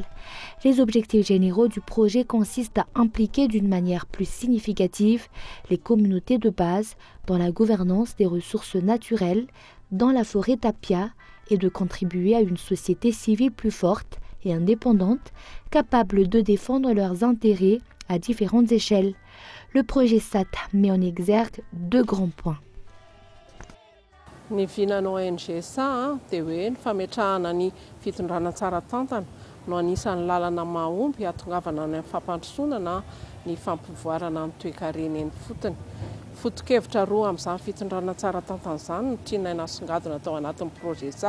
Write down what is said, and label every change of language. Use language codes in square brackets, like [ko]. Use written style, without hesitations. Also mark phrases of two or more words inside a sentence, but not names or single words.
[fr] Les objectifs généraux du projet consistent à impliquer d'une manière plus significative les communautés de base dans la gouvernance des ressources naturelles dans la forêt Tapia et de contribuer à une société civile plus forte et indépendante, capable de défendre leurs intérêts à différentes échelles. Le projet SAT met en exergue deux grands points. [mg] Ny vinana ONG SA dia hoe ny fametrahana ny fitondrana tsara tantana no anisan'ny lalana mahomby hatongavana ny fampandrosoana na ny fampivoarana ny toe-kareneny fotony. Foto-kevitra roa amin'izany fitondrana tsara tantana izany no tiana nasongadina tao anatin'ny projet SAT.